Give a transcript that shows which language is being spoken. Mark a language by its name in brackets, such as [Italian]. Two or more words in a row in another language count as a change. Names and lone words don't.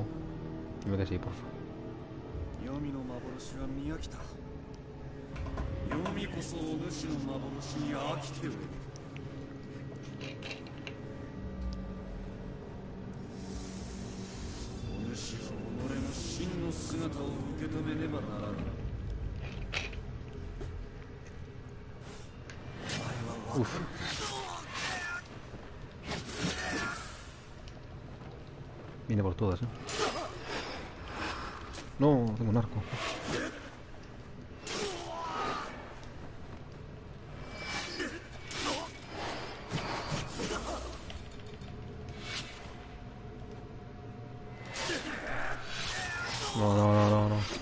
[Spanish] Dime que sí, porfa. [Japanese] 黄泉の幻は見飽きた。黄泉こそお主の幻に飽きておる。お主は己の真の姿を受け止めねばならぬ。お前は分かる。 [Spanish] Viene por todas, ¿eh? No, tengo un arco. No, no, no, no, no.